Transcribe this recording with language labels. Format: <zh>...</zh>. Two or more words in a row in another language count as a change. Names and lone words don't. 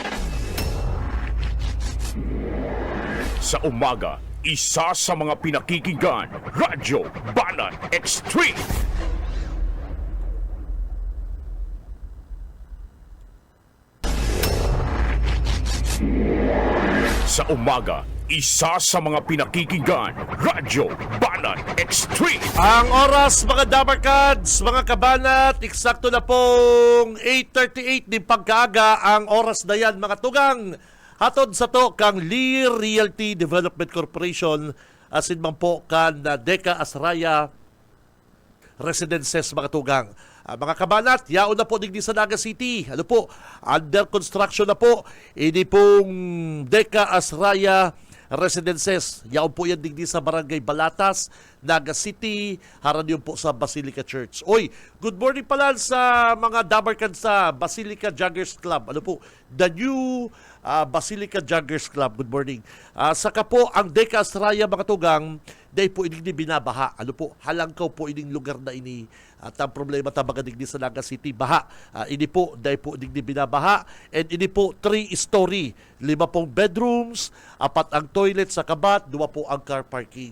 <tl>Sa umaga, isa sa mga pinakikinggan, Radyo Banat Extreme. Sa umaga, isa sa mga pinakikinggan, Radyo Banat Extreme.</tl> <bik>Ang oras, mga Dabarkads, mga kabanat, eksakto na pong 8:38 din pagkaaga ang oras na yan, mga tugang. Hatod sa to kang Lear Realty Development Corporation, asin man po kan Deca Asraya Residences, mga tugang. Mga kabanat, yaon na po digdi sa Naga City. Ano po,</bik> <en>under construction</en> <bik>na po. Ini pong Deca Asraya Residences. Yaon po yan digdi sa Barangay Balatas, Naga City, haran yun po sa Basilica Church. Oy,</bik> <en>good morning</en> <bik>pala sa mga Dabarkan sa Basilica Joggers Club. Ano po,</bik> <en>the new Basilica Joggers Club. Good morning.</en> <bik>Saka po, ang Deca Asraya, mga tugang, dahil po ining binabaha. Ano po, halangkaw po ining lugar na ini. At ang problema tabaga digdi sa Naga City, baha. Ini po, dahil po ining binabaha. And ini po, 3-story. 5 pong bedrooms, 4 ang toilet sa kabat, 2 po ang</bik> <en>car parking.</en>